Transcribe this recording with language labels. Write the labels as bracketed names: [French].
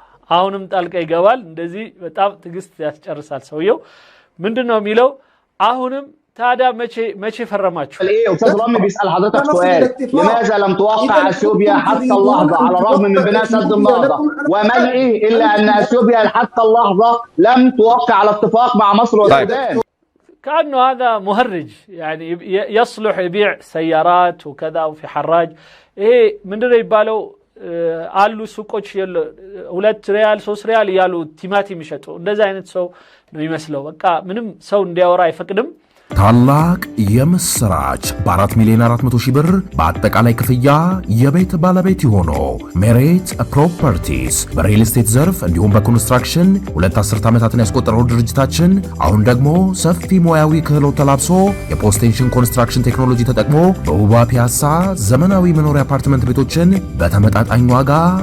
[Amharic] አሁንም ጣልቃ ይገባል። እንደዚህ በጣም ትግስት ያስጨርሳል ሰውየው። ምንድነው የሚለው? አሁንም ታዲያ መቼ ፈረማችሁ? [Arabic] ايه استاذ رامي بيسال حضرتك سؤال، لماذا لم توقع اثيوبيا حتى اللحظه على الرغم من بناء سد النهضه ومنعه الا ان اثيوبيا حتى اللحظه لم توقع على اتفاق مع مصر والسودان؟ كأنه هذا مهرج يعني يصلح يبيع سيارات وكذا وفي حراج. ايه من دري يبالو [Amharic] አሉ ሱቆች 2 ሪያል 3 ሪያል ያሉ ቲማቲም ይሸጡ እንደዛ አይነት ሰው ነው የሚመስለው። በቃ ምንም ሰው እንዲያወራ አይፈቅድም። ታላቅ የምስራች በ4 ሚሊዮን 400 ሺህ ብር በአጠቃላይ ክፍያ የቤት ባለቤት የሆኑ ሜሬት ፕሮፐርቲስ በሪል ስቴት ዘርፍ እንዲሁም በኮንስትራክሽን 2 አስርት ዓመታትን ያስቆጠረው ድርጅታችን አሁን ደግሞ ሰፊ ሙያዊ ክህሎት ተላብሶ የፖስቴንሽን ኮንስትራክሽን ቴክኖሎጂ ተጠቅሞ በውባ ፒያሳ ዘመናዊ መኖሪያ አፓርትመንት ቤቶችን በተመጣጣኝ ዋጋ